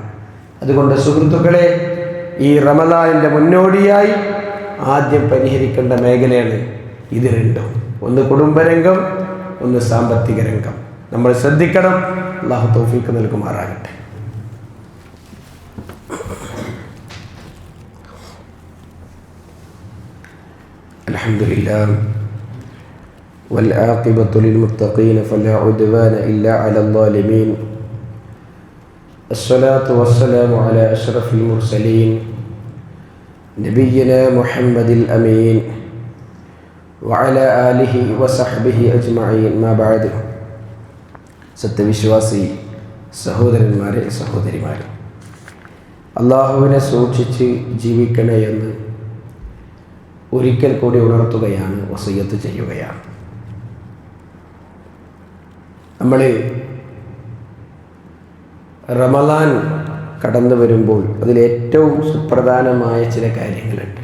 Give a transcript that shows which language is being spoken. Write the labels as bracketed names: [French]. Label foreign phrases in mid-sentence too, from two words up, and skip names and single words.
[Malayalam] അതുകൊണ്ട് സുഹൃത്തുക്കളെ, ഈ റമദാനിൻ്റെ മുന്നോടിയായി ആദ്യം പരിഹരിക്കേണ്ട മേഖലയാണ് ഇത് രണ്ടും. ഒന്ന് കുടുംബരംഗം, ഒന്ന് സാമ്പത്തിക രംഗം. നമ്മൾ ശ്രദ്ധിക്കണം. അല്ലാഹു തൗഫീഖ് നൽകുമാറാകട്ടെ. [Arabic] അൽഹംദുലില്ലാഹ് والعاقبة للمتقين فلا عدوان إلا على الظالمين الصلاة والسلام على أشرف المرسلين نبينا محمد الأمين وعلى آله وصحبه أجمعين ما بعد. [Malayalam] സത്യവിശ്വാസി സഹോദരന്മാരെ, സഹോദരിമാരെ, അള്ളാഹുവിനെ സൂക്ഷിച്ച് ജീവിക്കണേ എന്ന് ഒരിക്കൽ കൂടി ഉണർത്തുകയാണ്, വസിയ്യത്ത് ചെയ്യുകയാണ്. നമ്മൾ റമദാൻ കടന്നു വരുമ്പോൾ അതിലേറ്റവും സുപ്രധാനമായ ചില കാര്യങ്ങളുണ്ട്.